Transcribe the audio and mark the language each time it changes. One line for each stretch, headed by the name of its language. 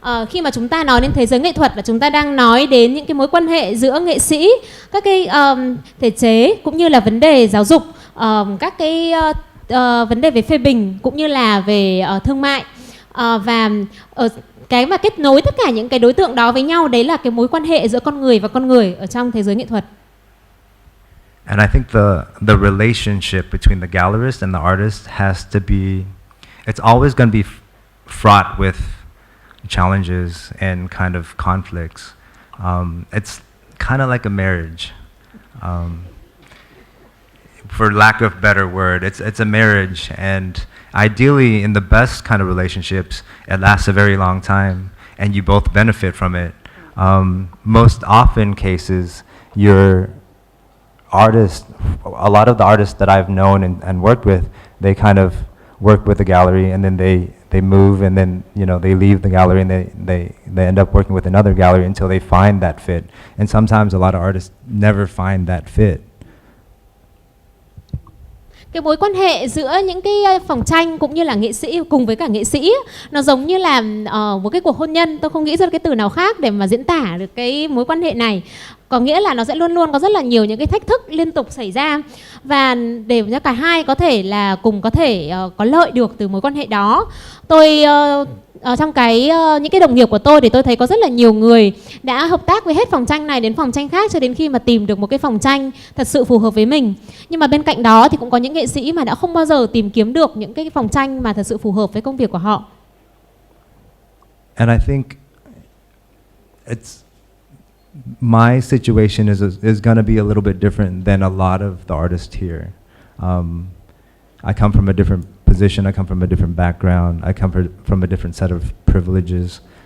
Vietnamese: Khi mà chúng ta nói đến thế giới nghệ thuật là chúng ta đang nói đến những cái mối quan hệ giữa nghệ sĩ, các cái thể chế cũng như là vấn đề giáo dục, các cái vấn đề về phê bình cũng như là về thương mại, và cái mà kết nối tất cả những cái đối tượng đó với nhau, đấy là cái mối quan hệ giữa con người và con người ở trong thế giới nghệ thuật.
English: And I think the relationship between the gallerist and the artist has to be, it's always going to be fraught with challenges and kind of conflicts. It's kind of like a marriage. For lack of a better word, it's a marriage, and ideally in the best kind of relationships, it lasts a very long time and you both benefit from it. Most often cases, your artist, a lot of the artists that I've known and worked with, they kind of work with the gallery and then they move, and then they leave the gallery and they end up working with another gallery until they find that fit. And sometimes a lot of artists never find that fit.
Vietnamese: Cái mối quan hệ giữa những cái phòng tranh cũng như là nghệ sĩ cùng với cả nghệ sĩ, nó giống như là một cái cuộc hôn nhân. Tôi không nghĩ ra cái từ nào khác để mà diễn tả được cái mối quan hệ này. Có nghĩa là nó sẽ luôn luôn có rất là nhiều những cái thách thức liên tục xảy ra, và để cho cả hai có thể là cùng có thể có lợi được từ mối quan hệ đó. Tôi trong những cái đồng nghiệp của tôi thì tôi thấy có rất là nhiều người đã hợp tác với hết phòng tranh này đến phòng tranh khác cho đến khi mà tìm được một cái phòng tranh thật sự phù hợp với mình. Nhưng mà bên cạnh đó thì cũng có những nghệ sĩ mà đã không bao giờ tìm kiếm được những cái phòng tranh mà thật sự phù hợp với công việc của họ.
English: And I think my situation is going to be a little bit different than a lot of the artists here. I come from a different position, I come from a different background, I come from a different set of privileges.